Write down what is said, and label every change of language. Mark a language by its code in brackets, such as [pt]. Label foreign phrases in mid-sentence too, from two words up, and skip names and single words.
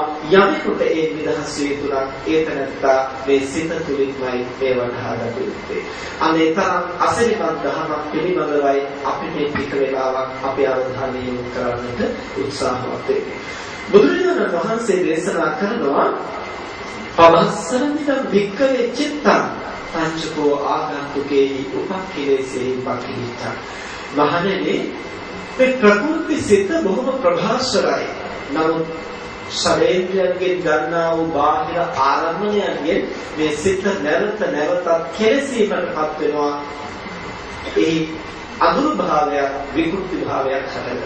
[si] යමෙකුට ඒ නිදහස් වේ තුරක් ඒ තැනත්තා මේ සිත තුළින්මයි මේ වටහාගත යුත්තේ. අනේ තරම් අසිරිමත් දහමක් පිළිබඳවයි අපිට ටික වෙලාවක් අපේ අවධානය යොමු කරන්නට උත්සාහවත් වෙන්නේ. බුදුරජාණන් වහන්සේ දේශනා කරනවා [pi] පවස්සරමිදම් වික්කවේ චිත්තං පංචකෝ ආගන්තුකේහි උපක්ඛිලේසෙහි පක්ඛිච්ඡං. [si] මහණෙනි මේ ප්‍රකෘති සිත බොහොම ප්‍රභාස්වරයි. නමුත් ශරීරයෙන් ගන්නා වූ බාහිර ආරම්භණයන්ගෙන් මේ සිත නැවත නැවතත් කෙලෙසීමටපත් වෙනවා. ඒ අඳුරු භාවයක් විකෘති භාවයක් හටගන්නවා.